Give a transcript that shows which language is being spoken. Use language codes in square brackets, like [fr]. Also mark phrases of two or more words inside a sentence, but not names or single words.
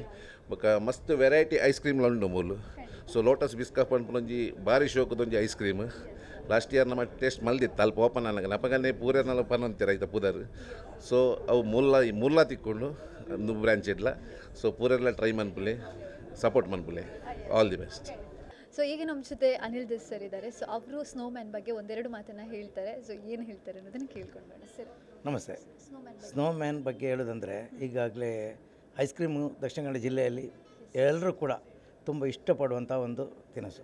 [tcy] ಬೊಕ್ಕ ಮಸ್ತ್ ವೆರೈಟಿ ಐಸ್ ಕ್ರೀಮ್ಲ ಉಂಡು ಮೂಲು. ಸೊ ಲೋಟಸ್ ಬಿಸ್ಕಪ್ ಪನ್ಪುನೊಂಜಿ ಭಾರಿ ಶೋಕದೊಂಜಿ ಐಸ್ ಕ್ರೀಮ್ [en] last year [tcy] ನಮ್ಮ ಟೇಸ್ಟ್ ಮಲ್ದಿತ್ತು ಅಲ್ಪ ಓಪನ್ ಅನ್ನಗ ನಪಗನ್ನೇ ಪೂರನೆಲ್ಲ ಪನ್ನೊಂತೀರ ಐತ ಪುದರ್. ಸೊ ಅವು ಮೂಲ ತಿಕ್ಕೊಂಡು ಒಂದು ಬ್ರಾಂಚ್ ಇಡ್ಲ. ಸೊ ಪೂರೆಲ್ಲ ಟ್ರೈ ಮನ್ಪುಲೆ, ಸಪೋರ್ಟ್ ಮನ್ಪುಲೆ. [en] All the best. [kn] ಸೊ ಈಗ ನಮ್ಮ ಜೊತೆ ಅನಿಲ್ ದೇಸ್ ಸರ್ ಇದ್ದಾರೆ. ಸೊ ಅವರು ಸ್ನೋ ಮ್ಯಾನ್ ಬಗ್ಗೆ ಒಂದೆರಡು ಮಾತನ್ನು ಹೇಳ್ತಾರೆ. ಸೊ ಏನು ಹೇಳ್ತಾರೆ ಅನ್ನೋದನ್ನು ಕೇಳ್ಕೊಂಡು ಬೇಡ ಸರ್. ನಮಸ್ತೆ. ಸ್ನೋ ಮ್ಯಾನ್ ಬಗ್ಗೆ ಹೇಳೋದಂದರೆ ಈಗಾಗಲೇ ಐಸ್ ಕ್ರೀಮು ದಕ್ಷಿಣ ಕನ್ನಡ ಜಿಲ್ಲೆಯಲ್ಲಿ ಎಲ್ಲರೂ ಕೂಡ ತುಂಬ ಇಷ್ಟಪಡುವಂಥ ಒಂದು ತಿನಿಸು.